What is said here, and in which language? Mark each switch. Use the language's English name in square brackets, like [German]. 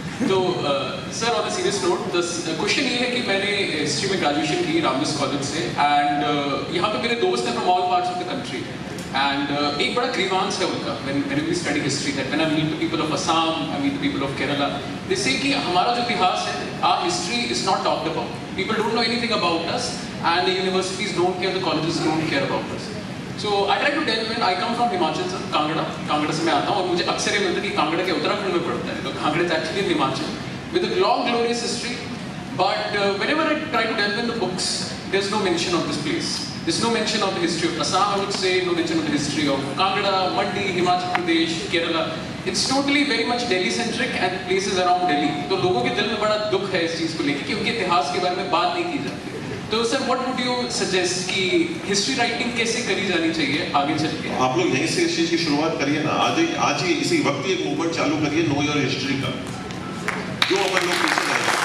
[English] तो sir, on a serious note, question [Hindi] ये है कि मैंने हिस्ट्री में ग्रेजुएशन की [English] Ramdas college से, and [Hindi] यहाँ पे मेरे दोस्त हैं [English] from all parts of the country, and [Hindi] एक बड़ा ग्रीवांस है उनका [English] when we study history, that when I meet the people of Assam, I meet the people of Kerala, they say [Hindi] कि हमारा जो इतिहास है, [English] our history is not talked about. People don't know anything about us, and the universities don't care, the colleges don't care about us. So I try to tell them, I come from Himachal sir, [Hindi] Kangra से मैं आता हूँ, और मुझे अक्सर ये मिलता है कि कांगड़ा के उत्तराखंड में पड़ता है, तो [English] Kangra is actually in Himachal with a long glorious history, but whenever I try to delve in the books, there's no mention of this place. There's no mention of the history of Assam, I would say, no mention of the history of Kangra, Mandi, Himachal Pradesh, Kerala. It's totally very much Delhi-centric and places around Delhi. [Hindi] तो लोगों के दिल में बड़ा दुख है इस चीज़ को लेकर कि उनके इतिहास के बारे में बात नहीं की जाती। तो sir, [English] what would you suggest [Hindi] कि हिस्ट्री राइटिंग कैसे करी जानी चाहिए आगे चल के? आप लोग यहीं से इस चीज़ की शुरुआत करिए ना। आज ही इसी वक्त ही एक मूवमेंट चालू करिए, नो योर हिस्ट्री का, जो अपन लोग पीछे रहे।